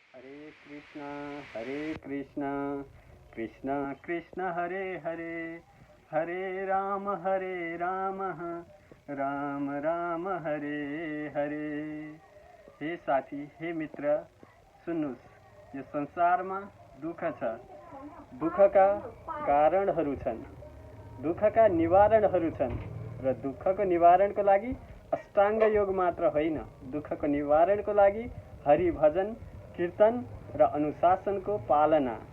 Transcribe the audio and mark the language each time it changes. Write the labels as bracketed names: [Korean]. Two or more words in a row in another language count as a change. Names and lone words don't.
[Sanskrit] हरे कृष्णा कृष्णा कृष्णा हरे हरे हरे राम राम राम हरे हरे। [Nepali] हे साथी, हे मित्र, सुन्नुस्, यो संसारमा दुःख छ, दुःखका कारणहरू छन्, दुःखका निवारणहरू छन् र दुःखको निवारणको लागि अष्टाङ्ग योग मात्र होइन, दुःखको निवारणको लागि हरि भजन कीर्तन र अनुशासनको पालना।